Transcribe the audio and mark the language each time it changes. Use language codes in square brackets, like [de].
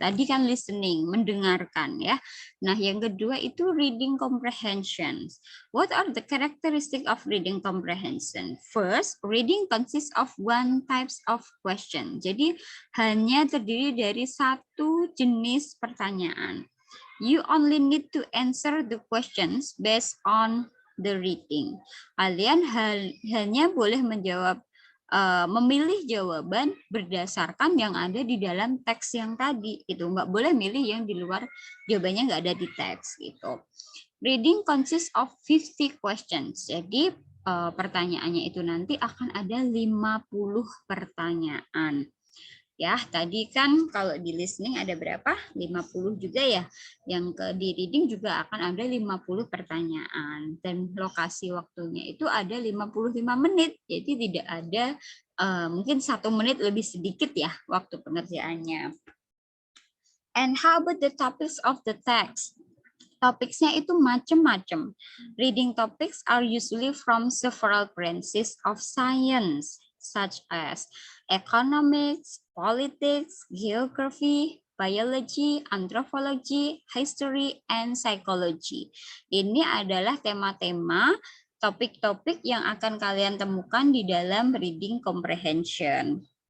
[id] Tadi kan listening, mendengarkan ya. Nah, yang kedua itu reading comprehension. [en] What are the characteristics of reading comprehension? First, reading consists of 1 types of question. [id] Jadi hanya terdiri dari 1 jenis pertanyaan. [en] You only need to answer the questions based on the reading. [id] Kalian hanya boleh menjawab memilih jawaban berdasarkan yang ada di dalam teks yang tadi itu, nggak boleh milih yang di luar, jawabannya nggak ada di teks gitu. [en] Reading consists of 50 questions. [id] Jadi pertanyaannya itu nanti akan ada 50 pertanyaan. Ya, tadi kan kalau di listening ada berapa? 50 juga ya. Yang di reading juga akan ada 50 pertanyaan. Dan lokasi waktunya itu ada 55 menit. Jadi tidak ada mungkin 1 menit lebih sedikit ya waktu pengerjaannya. [en] And how about the topics of the text? [id] Topiknya itu macam-macam. [en] Reading topics are usually from several branches of science, such as economics, politics, geography, biology, anthropology, history, and psychology. [id] Ini adalah tema-tema topik-topik yang akan kalian temukan di dalam reading comprehension.